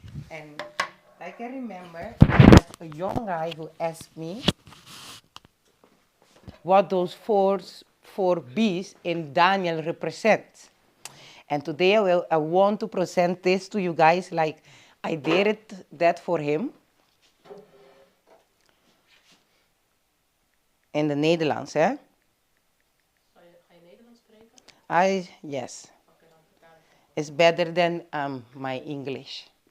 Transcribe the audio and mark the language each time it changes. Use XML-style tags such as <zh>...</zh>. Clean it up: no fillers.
<en>And I can remember a young guy who asked me what those four beasts in Daniel represent. And today I want to present this to you guys like I did that for him in the Nederlands, hè?</en> <nl>Ga je Nederlands spreken? Yes. Okay, dan vertaal ik.</nl> <en>It's better than my English.</en>